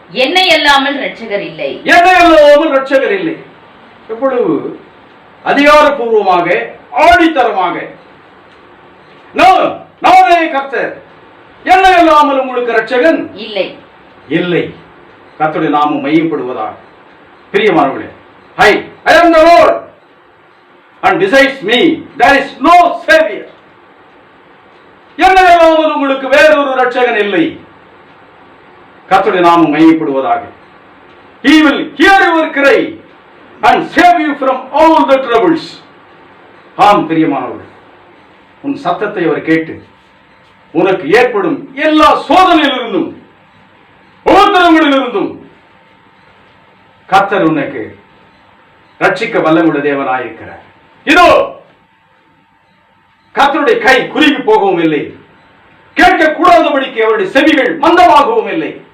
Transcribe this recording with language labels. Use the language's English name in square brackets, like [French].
[Tamil] என்னை அல்லாமல் இரட்சகர் இல்லை. என்னை அல்லாமல் இரட்சகர் இல்லை. எவ்வளவு அதிகாரப்பூர்வமாக, ஆணித்தரமாக, நானே கர்த்தர், என்னை அல்லாமல் உங்களுக்கு இரட்சகன் இல்லை இல்லை. கர்த்தருடைய நாமம் மையப்படுவதாக. பிரியமானவர்களே, [English] I am the Lord, and besides me there is no savior. [Tamil] என்னை அல்லாமல் உங்களுக்கு வேறொரு இரட்சகன் இல்லை. கர்த்தருடைய நாமம் மையப்படுவதாக. [English] He will hear your cry and save you from all the troubles. [Tamil] ஆம் பிரியமானவர்களே, உன் சத்தத்தை அவர் கேட்டு உனக்கு ஏற்படும் எல்லா சோதனையிலிருந்தும் உபத்திரவங்களிலிருந்தும் கர்த்தர் உனக்கு ரட்சிக்க வல்லமுள்ள தேவனாயிருக்கிறார். இதோ கர்த்தருடைய கை குறுகி போகவும் இல்லை, கேட்க கூடாதபடிக்கு அவருடைய செவிகள் மந்தமாகவும் இல்லை.